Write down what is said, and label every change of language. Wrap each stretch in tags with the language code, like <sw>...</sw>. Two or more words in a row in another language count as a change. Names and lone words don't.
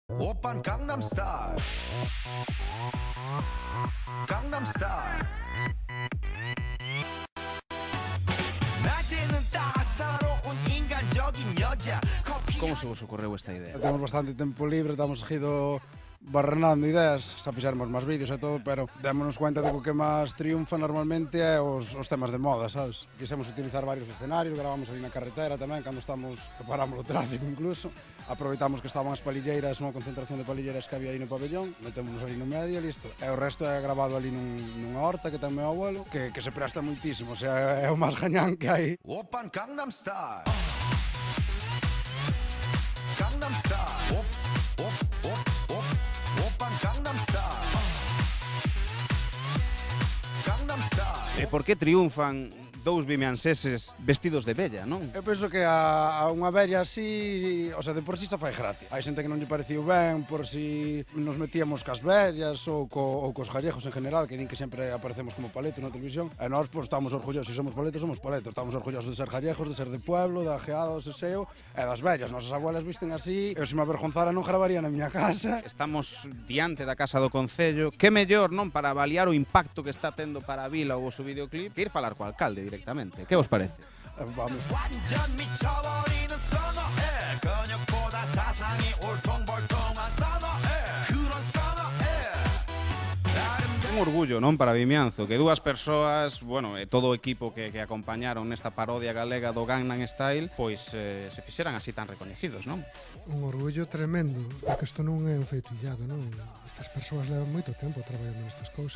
<ko>오빤 강남스타일 강남스타일 낮에는 따사로운 인간적인 여자</ko> <gl>Como se vos ocorreu esta idea? Temos bastante tempo libre, estamos seguido barrenando ideas, xa fixermos máis vídeos e todo, pero démonos cuenta de que o que máis triunfa normalmente é os temas de moda, sabes? Quisemos utilizar varios escenarios, gravamos ali na carretera tamén, cando estamos, que paramos o tráfico incluso, aproveitamos que estaban as palilleiras, unha concentración de palilleiras que había aí no pabellón, metémonos ali no medio e listo. E o resto é grabado ali nunha horta que ten meu abuelo, que se presta moitísimo, o sea, é o máis gañán que hai.</gl> <ko>오빤 강남스타일 강남스타일 오빤 강남스타일 강남스타일</ko> <gl>E por que triunfan dous vimianceses vestidos de vella, non? Eu penso que a unha vella así, o sea, de por si xa fai gracia. Hai xente que non lle pareciu ben por si nos metíamos cas vellas ou cos gallegos en general, que din que sempre aparecemos como paletos na televisión, e nós pois, estamos orgullosos, se somos paletos, estamos orgullosos de ser gallegos, de ser de pueblo, de ajeado, do seseo, e das vellas. Nosas abuelas visten así, eu se me avergonzara non gravaría na miña casa. Estamos diante da Casa do Concello. Que mellor, non, para avaliar o impacto que está tendo para a vila o vosso videoclip, que ir falar co alcalde directamente. Que vos parece? Vamos.</gl> <ko>완전 미쳐버리는 선어해 근육보다 사상이 울퉁불퉁한 선어해 그런 선어해</ko> <gl>Un orgullo, non, para Vimianzo, que dúas persoas, bueno, e todo o equipo que acompañaron nesta parodia galega do Gangnam Style, pois se fixeran así tan recoñecidos, non? Un orgullo tremendo, porque isto non é un feito illado, non? Estas persoas levan moito tempo traballando nestas cousas.</gl>